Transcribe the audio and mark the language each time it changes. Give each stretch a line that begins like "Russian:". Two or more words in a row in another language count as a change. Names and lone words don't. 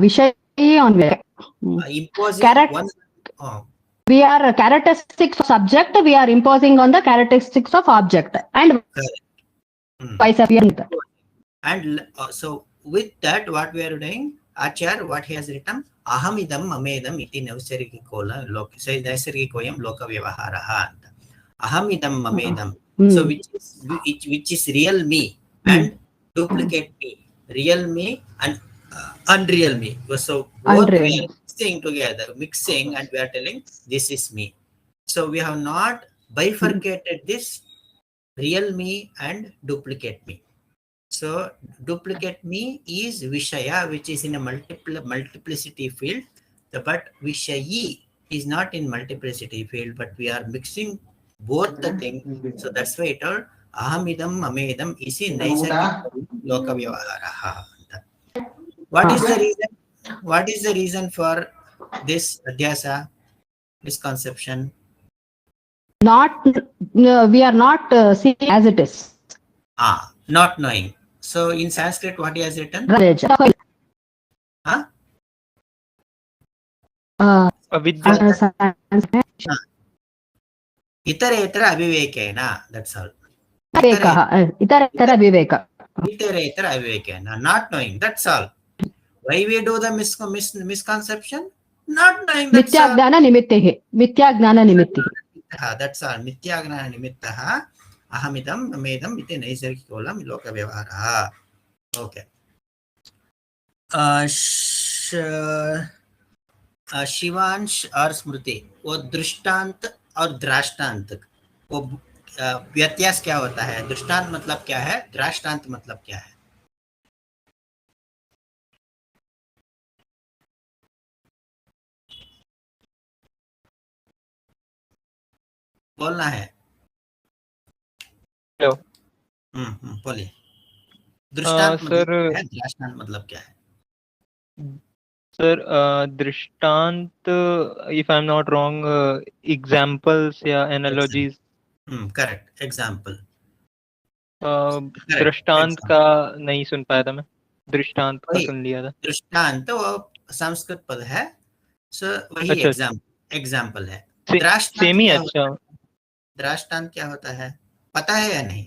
English: Vishay on imposing Correct. one. We are characteristics of subject. We are imposing on the characteristics of object and vice versa. And so with that, what we are doing, Achar, what he has written,
Sanskrit: Ahamidam Mamedam iti naisargikola naisargikoyam loka vyavaharaha. Ahamidam Mamedam.
English: So which is real me and duplicate me, real me and unreal me. So both we are mixing together, mixing, and we are telling this is me. So we have not bifurcated this real me and duplicate me. So duplicate me is Vishaya, which is in a multiplicity field, but Vishayi is not in multiplicity field, but we are mixing both the things. So that's why it all
Sanskrit: Ahamidam Mamedam isi naisargika loka vyavaharaha.
English: What is the reason? What is the reason for this adhyasa, misconception? Not we are not seeing as it is. Not knowing. So in Sanskrit, what he has written? Huh?
Sanskrit: Itaretara avivekena.
English: That's all.
Sanskrit: Itaretara viveka. Itaretara avivekena.
English: Not knowing. That's all. Why we do the misconception? Not knowing. That's all.
Sanskrit: Mityagnana nimittehi. Mityagnana nimittehi.
English: That's all.
Sanskrit: Mityagnana nimittaha. Ahamidam amedam iti naisargikolam loka vyavaharaha.
English: Okay.
Hindi: शिवांश और स्मृति, वो दृष्टांत और द्राष्टांत, वो व्यत्यास क्या होता है? दृष्टांत मतलब क्या है? द्राष्टांत मतलब क्या है? बोलना है। बोलिए। दृष्टांत मतलब क्या है? द्राष्टांत मतलब क्या है? सर दृष्टांत,
English: if I'm not wrong, examples या analogies. करेक्ट, एग्जाम्पल।
Hindi: दृष्टांत का नहीं सुन पाया था मैं, दृष्टांत का सुन लिया था। दृष्टांत वो संस्कृत पद है, सो वही एग्जाम्पल है। सेम ही। अच्छा, दृष्टांत क्या होता है पता है या नहीं?